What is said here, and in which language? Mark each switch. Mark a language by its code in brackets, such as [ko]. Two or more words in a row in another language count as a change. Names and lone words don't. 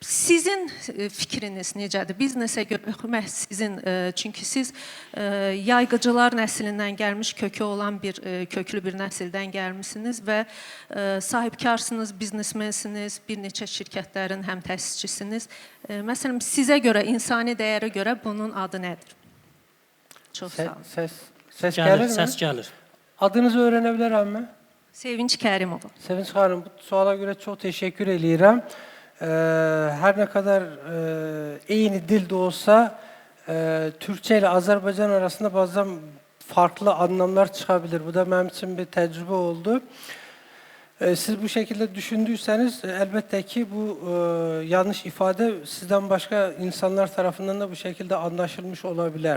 [az] Sizin fikriniz necədir? Biznesə görə sizin, çünki siz yayğıcılar nəslindən gəlmiş, kökü olan köklü bir nəsildən gəlmisiniz və sahibkarsınız, biznesmensiniz, bir neçə şirkətlərin həm təsisçisiniz. Məsələn, sizə görə, insani dəyərə görə bunun adı nədir? Çox sağ olun. Səs gəlir mi? Səs gəlir. Adınızı öyrənə bilərəmmi? Sevinç Kərimova. Sevinç xanım, bu suala görə çox təşəkkür eləyirəm. [tr] Her ne kadar aynı dilde olsa Türkçe ile Azerbaycan arasında bazen farklı anlamlar çıkabilir. Bu da benim için bir tecrübe oldu. Siz bu şekilde düşündüyseniz elbette ki bu yanlış ifade sizden başka insanlar tarafından da bu şekilde anlaşılmış olabilir.